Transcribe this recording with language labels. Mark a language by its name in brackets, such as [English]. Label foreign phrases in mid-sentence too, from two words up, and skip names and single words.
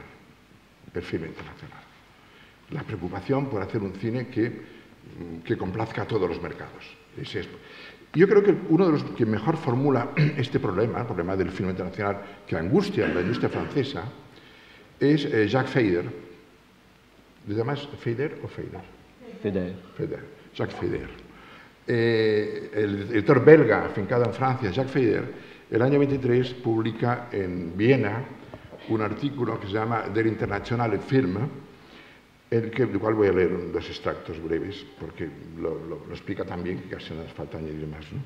[Spanish] El film internacional. La preocupación por hacer un cine que complazca a todos los mercados. Yo creo que uno de los que mejor formula este problema, el problema del film internacional que angustia a la industria francesa, es Jacques Feder. ¿Le llamas Feder o Feder? Feder. Feder. Jacques Feder. El editor belga afincado en Francia, Jacques Feder, el año 23 publica en Viena un artículo que se llama Der internationale Film, del cual voy a leer dos extractos breves, porque lo explica tan bien que casi no hace falta añadir más, ¿no?